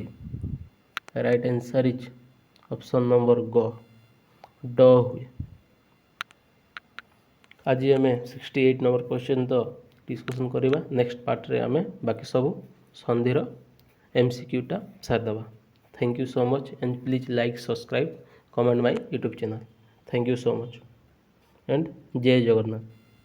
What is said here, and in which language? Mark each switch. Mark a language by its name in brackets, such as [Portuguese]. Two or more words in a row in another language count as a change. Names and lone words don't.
[English] right answer is option number ଗ, ଡ ହୁଏ। [Odia] ଆଜି ଆମେ 68 ନମ୍ବର କ୍ୱେଶ୍ଚନ୍ ତ ଡିସ୍କସନ୍ କରିବା। [English] next part [Odia] ଆମେ ବାକି ସବୁ ସନ୍ଧିର MCQଟା ସାରିଦେବା। [English] Thank you so much and please like, subscribe, comment my YouTube channel. Thank you so much and [Odia] ଜୟ ଜଗନ୍ନାଥ।